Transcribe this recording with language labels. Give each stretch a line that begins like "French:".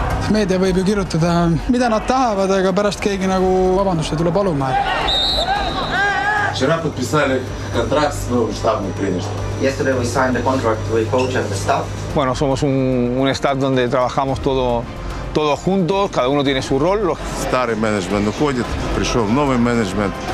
Estonian: Meedia võib ju kirjutada, mida nad tahavad, aga pärast keegi nagu vabandust ei tule paluma.
Russian: Вчера подписали контракт с новым штабным тренером.
English: Yesterday we signed the contract with coach and the staff.
Spanish: Bueno, somos un staff donde trabajamos todos juntos, cada uno tiene su rol.
Russian: Старый менеджмент уходит, пришел новый менеджмент.